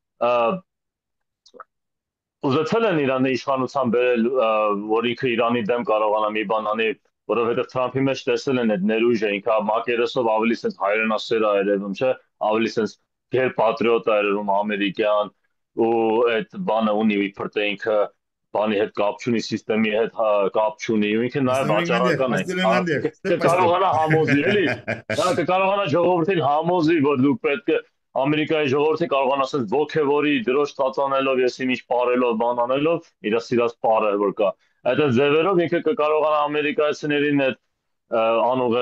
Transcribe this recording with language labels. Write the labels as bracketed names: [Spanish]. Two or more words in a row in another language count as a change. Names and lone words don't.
[Armenian] ուզեցել են Իրանը իշխանության բերել, որ ինքը Իրանի դեմ կարողանա մի բան անի, որովհետև Թրամփի մեջ տեսել են այդ ներուժը, ինքը մակերեսով ավելի sense հայրենասեր է երևում, չէ, ավելի sense գեր պատրիոտ է երևում ամերիկյան ու այդ բանը ունի իբր թե ինքը բանի հետ կապ չունի, համակարգի հետ կապ չունի, ու ինքը նաև վաճառական է, [English] Step by step. [Armenian] կարողանա համոզի, էլի, դա կարողանա ժողովրդին համոզի, որ դուք պետք է Ամերիկայի ժողովրդին կարողանա ասես ոգևորի դրոշ ծածանելով, եսի ինչ պարելով, բան անելով, իր սիրած պարը որ կա։ Այդ ձևերով ինքը կկարողանա ամերիկացիներին այդ անուղեղ